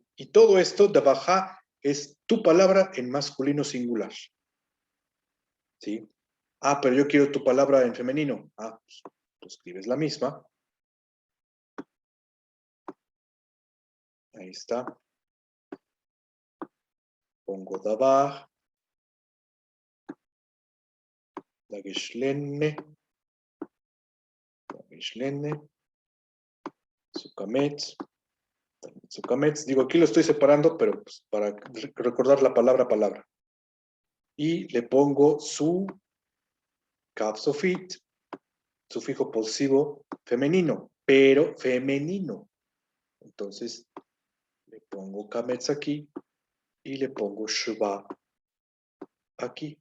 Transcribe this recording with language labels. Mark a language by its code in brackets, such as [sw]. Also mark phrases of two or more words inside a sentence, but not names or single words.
[es] Y todo esto, dabajá, es tu palabra en masculino singular, ¿sí? Ah, pero yo quiero tu palabra en femenino. Ah, pues tú escribes la misma. Ahí está. Pongo [he] דָּבָר, דָּגֵשׁ קַל, [es] sukametz, sukametz. Digo, aquí lo estoy separando, pero pues, para recordar la palabra a palabra. Y le pongo su capsofit, sufijo posesivo femenino, pero femenino. Entonces, le pongo kametz aquí y le pongo shva aquí.